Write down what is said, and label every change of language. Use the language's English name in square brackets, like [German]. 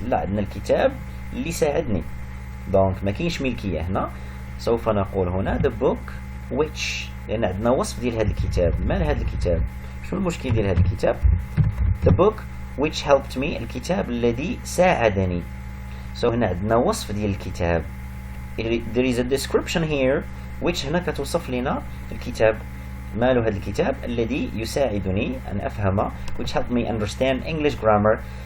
[Arabic] لا عندنا الكتاب اللي ساعدني. دونك ما كاينش ملكية هنا. سوف نقول هنا the book which لأن عندنا وصف ديال هذا الكتاب. مال هذا الكتاب؟ شنو المشكل ديال هذا الكتاب؟ [English] the book which helped me. [Arabic] الكتاب الذي ساعدني. so هنا عندنا وصف ديال الكتاب. [English] there is a description here which [Arabic] هنا كتوصف لنا الكتاب. ماله هذا الكتاب الذي يساعدني أن أفهم [English] which helped me understand English grammar.